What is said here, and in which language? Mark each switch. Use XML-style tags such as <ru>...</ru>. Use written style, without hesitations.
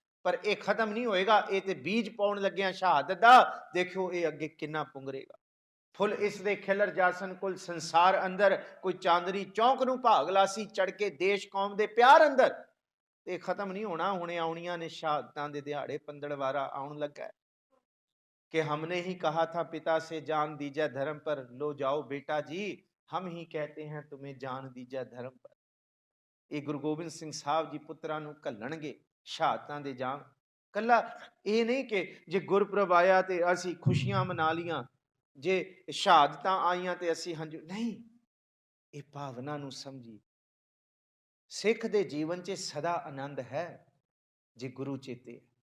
<pa>ਪਰ ਇਹ ਖਤਮ ਨਹੀਂ ਹੋਏਗਾ। ਇਹ ਤੇ ਬੀਜ ਪਾਉਣ ਲੱਗਿਆ ਸ਼ਹਾਦਤ ਦਾ। ਦੇਖਿਓ ਇਹ ਅੱਗੇ ਕਿੰਨਾ ਪੁੰਗਰੇਗਾ। ਫੁੱਲ ਇਸ ਦੇ ਖਿਲਰ ਜਾਸਨ ਕੁਲ ਸੰਸਾਰ ਅੰਦਰ, ਕੋਈ ਚਾਂਦਨੀ ਚੌਂਕ ਨੂੰ ਭਾਗ ਲਾਸੀ ਚੜ ਕੇ ਦੇਸ਼ ਕੌਮ ਦੇ ਪਿਆਰ ਅੰਦਰ। ਤੇ ਖਤਮ ਨਹੀਂ ਹੋਣਾ, ਹੁਣੇ ਆਉਣੀਆਂ ਨੇ ਸ਼ਹਾਦਤਾਂ ਦੇ ਦਿਹਾੜੇ, ਪੰਦੜਵਾਰਾ ਆਉਣ ਲੱਗਾ ਹੈ।</pa> <hi>कि हमने ही कहा था पिता से जान दीजिए धर्म पर, लो जाओ बेटा जी हम ही कहते हैं तुम्हें जान दीजिए धर्म पर।</hi> <pa>ਇਹ ਗੁਰੂ ਗੋਬਿੰਦ ਸਿੰਘ ਸਾਹਿਬ ਜੀ ਪੁੱਤਰਾਂ ਨੂੰ ਘੱਲਣਗੇ ਸ਼ਹਾਦਤਾਂ ਦੇ ਜਾਮ। ਕੱਲਾ ਇਹ ਨਹੀਂ ਕਿ ਜੇ ਗੁਰਪੁਰਬ ਆਇਆ ਤੇ ਅਸੀਂ ਖੁਸ਼ੀਆਂ ਮਨਾ ਲੀਆਂ, ਜੇ ਸ਼ਹਾਦਤਾਂ ਆਈਆਂ ਤੇ ਅਸੀਂ ਹੰਝੂ, ਨਹੀਂ, ਇਹ ਭਾਵਨਾ ਨੂੰ ਸਮਝੀ। ਸਿੱਖ ਦੇ ਜੀਵਨ 'ਚ ਸਦਾ ਆਨੰਦ ਹੈ ਜੇ ਗੁਰੂ ਚੇਤੇ।</pa>